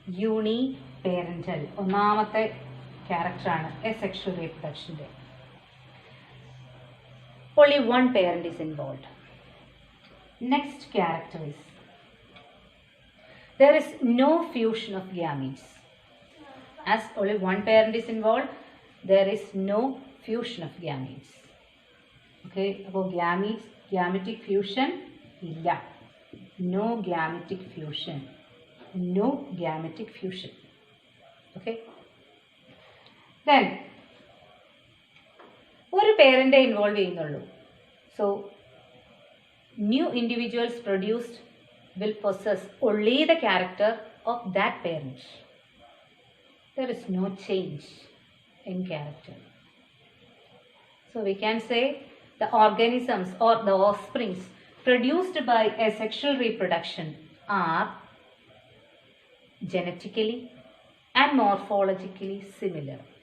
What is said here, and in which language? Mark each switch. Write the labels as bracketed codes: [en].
[ml] Uniparental ഒന്നാമത്തെ ക്യാരക്ടറാണ് asexual reproductionന്റെ. [en] Only one parent is involved. Next character is there is no fusion of gametes. As only one parent is involved, there is no fusion of gametes. [ml] Okay, അപ്പോൾ gametic fusion ഇല്ല. [en] No gametic fusion. No gametic fusion. Okay. [ml] Then ഒരു പേരൻ്റേ involve ചെയ്യുന്നുള്ളൂ. [en] So new individuals produced will possess only the character of that parent. There is no change in character. So we can say the organisms or the offsprings produced by asexual reproduction are genetically and morphologically similar.